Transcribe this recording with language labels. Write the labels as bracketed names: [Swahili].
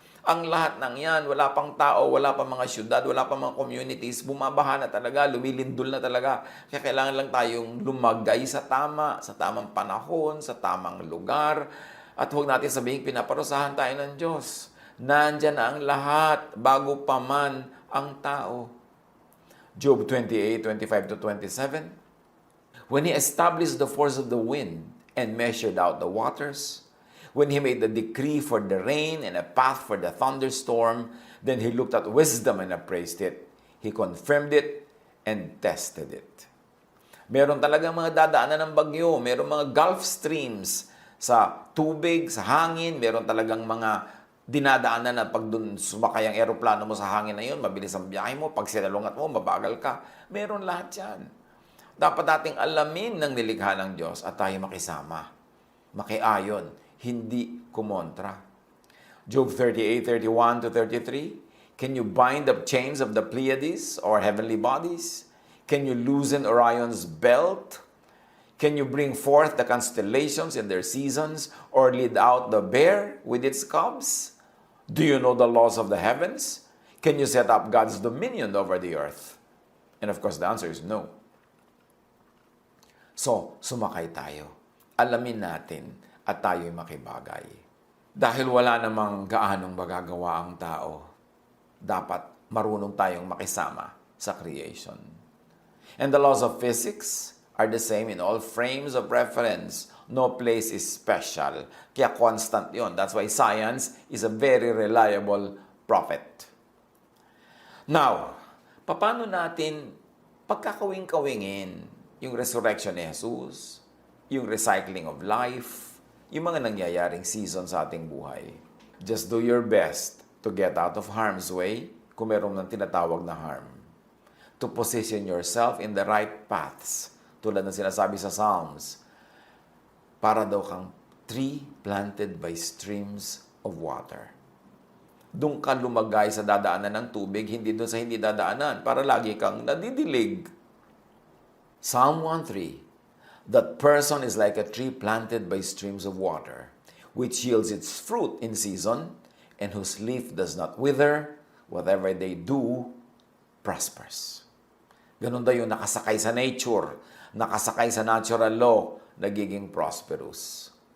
[Filipino] Ang lahat ng yan, wala pang tao, wala pang mga syudad, wala pang mga communities, bumabaha na talaga, lumilindol na talaga. Kaya kailangan lang tayong lumagay sa tamang panahon, sa tamang lugar. At huwag natin sabihin, pinaparusahan tayo ng Diyos. Nandyan na ang lahat, bago pa man ang tao. [English] Job 28:25-27. When He established the force of the wind and measured out the waters, when He made the decree for the rain and a path for the thunderstorm, then He looked at wisdom and appraised it. He confirmed it and tested it. [Filipino] Meron talaga mga dadaanan ng bagyo, meron mga Gulf streams sa tubig, sa hangin, meron talagang mga dinadaanan na pag dun sumakay ang eroplano mo sa hangin na yun, mabilis ang biyahe mo, pag sinalungat mo, mabagal ka. Meron lahat yan. Dapat nating alamin ng nilikha ng Diyos at tayo makisama, makiayon, hindi kumontra. [English] Job 38:31-33. Can you bind up chains of the Pleiades or heavenly bodies? Can you loosen Orion's belt? Can you bring forth the constellations in their seasons or lead out the bear with its cubs? Do you know the laws of the heavens? Can you set up God's dominion over the earth? And of course, the answer is no. [Filipino] So, sumakay tayo. Alamin natin at tayo'y makibagay. Dahil wala namang gaanong magagawa ang tao, dapat marunong tayong makisama sa creation. [English] And the laws of physics are the same in all frames of reference. No place is special. [Filipino] Kaya constant yon. [English] That's why science is a very reliable prophet. [Filipino] Now, paano natin pagkakawing-kawingin yung resurrection ni Jesus, yung [English] recycling of life, [Filipino] yung mga nangyayaring season sa ating buhay? [English] Just do your best to get out of harm's way [Filipino] kung meron ng tinatawag na harm. [English] To position yourself in the right paths. [Filipino] Tulad ng sinasabi sa Psalms, para daw kang [English] tree planted by streams of water. [Filipino] Doon ka lumagay sa dadaanan ng tubig, hindi doon sa hindi dadaanan, para lagi kang nadidilig. [English] Psalm 1:3. That person is like a tree planted by streams of water, which yields its fruit in season, and whose leaf does not wither. Whatever they do, prospers. [Filipino] Ganun daw yung nakasakay sa nature, nakasakay sa natural law, nagiging prosperous.